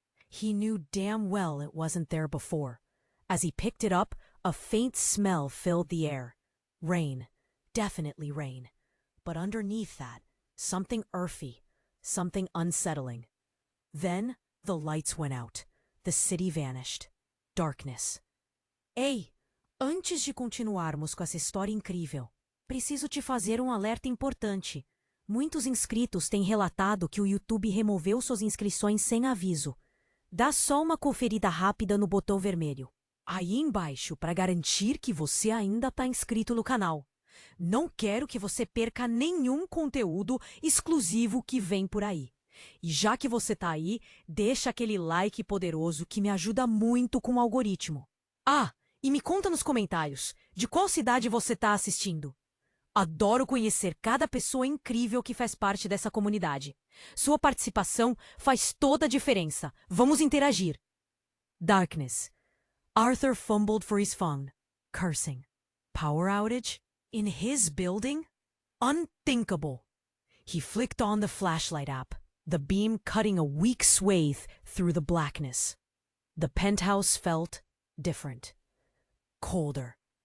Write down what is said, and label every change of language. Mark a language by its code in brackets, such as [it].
[en] He knew damn well it wasn't there before. As he picked it up, a faint smell filled the air. Rain. Definitely rain. But underneath that, something earthy, something unsettling. Then the lights went out. The city vanished. Darkness. [pt] "Ei, antes de continuarmos com essa história incrível, preciso te fazer um alerta importante. Muitos inscritos têm relatado que o YouTube removeu suas inscrições sem aviso. Dá só uma conferida rápida no botão vermelho aí embaixo para garantir que você ainda está inscrito no canal. Não quero que você perca nenhum conteúdo exclusivo que vem por aí. E já que você tá aí, deixa aquele like poderoso que me ajuda muito com o algoritmo. Ah, e me conta nos comentários de qual cidade você tá assistindo. Adoro conhecer cada pessoa incrível que faz parte dessa comunidade. Sua participação faz toda a diferença. Vamos interagir." [en] Darkness. Arthur fumbled for his phone, cursing. Power outage? In his building? Unthinkable. He flicked on the flashlight app, the beam cutting a weak swathe through the blackness. The penthouse felt different. Colder.